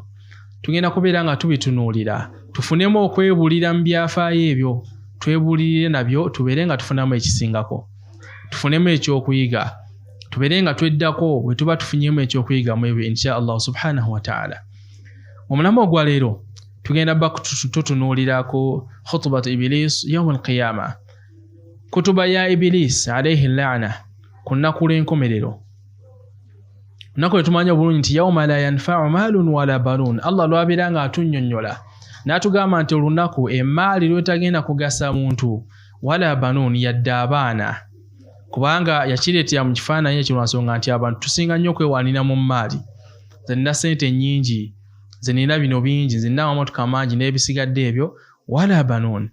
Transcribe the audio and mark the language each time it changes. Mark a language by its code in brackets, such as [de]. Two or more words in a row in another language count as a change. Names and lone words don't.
[lg] Tugenda kubeera nga tubitunuulira tufunemu okwebulira mu byafaayo ebyo, twebulire nabyo tubeere nga tufunamu ekisingako, tufunemu ekyokuyiga, tubeere nga tweddako bwe tuba tufunyemu ekyokuyiga mu ebyo [ar] إن شاء الله سبحانه وتعالى. [lg] Omulamu ogwa leero tugenda bba tutunuulirako [ar] خطبة إبليس يوم القيامة, [lg] kutuba ya [ar] إبليس عليه اللعنة [lg] ku nnaku lw'enkomerero. Nako tumanya bulungi nti [ar] يوم لا ينفع مال ولا بنون. [lg] Allah lwabira nga atunnyonnyola n'atugamba nti olunaku emaali lwetagenda kugasa muntu [ar] ولا بنون [lg] yadde abaana, kubanga yakireetera mu kifaananyi ekyo lwansonga nti abantu tusinga nnyo okwewaanira mu maali. Nze nina ssente nnyingi, nze nina bino bingi, nze nina amamotoka mangi n'ebisigadde ebyo, [ar] ولا بنون.